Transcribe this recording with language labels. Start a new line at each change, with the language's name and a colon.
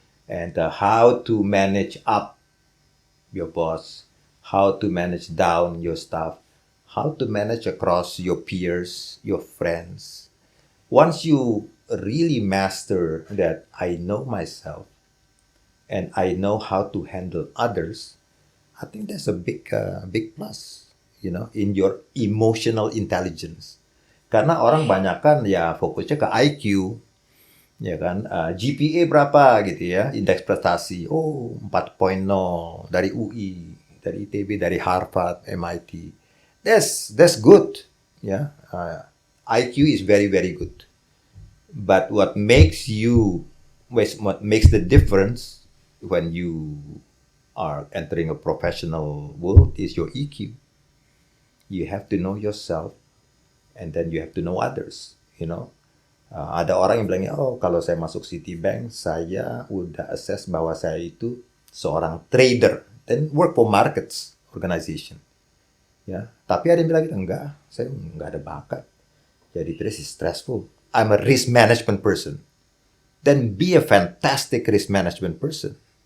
English: And how to manage up your boss, how to manage down your staff, how to manage across your peers, your friends. Once you really master that, I know myself, and I know how to handle others, I think that's a big plus, in your emotional intelligence.
Indonesian: Karena orang banyakan ya fokusnya ke IQ, ya kan, GPA berapa gitu ya, indeks prestasi, 4.0 dari UI, dari ITB, dari Harvard, MIT.
English: That's good, ya. IQ is very very good. But what makes the difference when you are entering a professional world is your EQ. You have to know yourself, and then you have to know others.
Indonesian: Ada orang yang bilangnya, kalau saya masuk Citibank, saya udah assess bahwa saya itu seorang trader,
English: then work for markets organization.
Indonesian: Ya, tapi ada yang bilang gitu, enggak, saya nggak ada bakat. Jadi
English: this is stressful. I'm a risk management person. Then be a fantastic risk management person.